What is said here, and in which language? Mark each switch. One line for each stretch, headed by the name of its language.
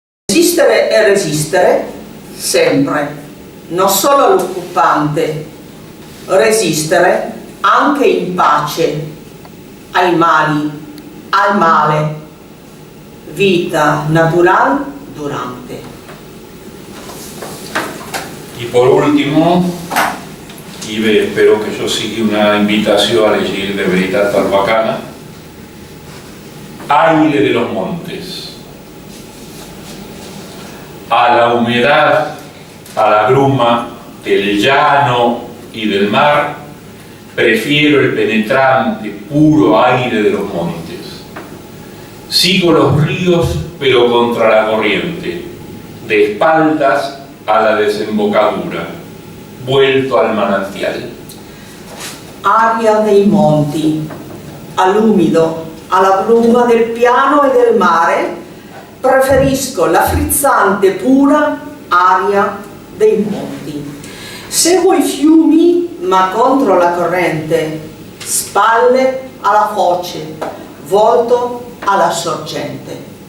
Italian: Esistere e resistere sempre, non solo all'occupante, resistere anche in pace ai mali, al male, vita natural durante.
Spanish: Y por último, y espero que yo siga una invitación a leer de Veritat Barbacana, aire de los montes. A la humedad, a la bruma del llano y del mar, Prefiero el penetrante, puro aire de los montes. Sigo los ríos, pero contra la corriente, de espaldas a la desembocadura, vuelto al manantial.
Italian: Aria dei monti, all'umido, alla bruma del piano e del mare, preferisco la frizzante pura aria dei monti. Seguo i fiumi ma contro la corrente, spalle alla foce, volto alla sorgente.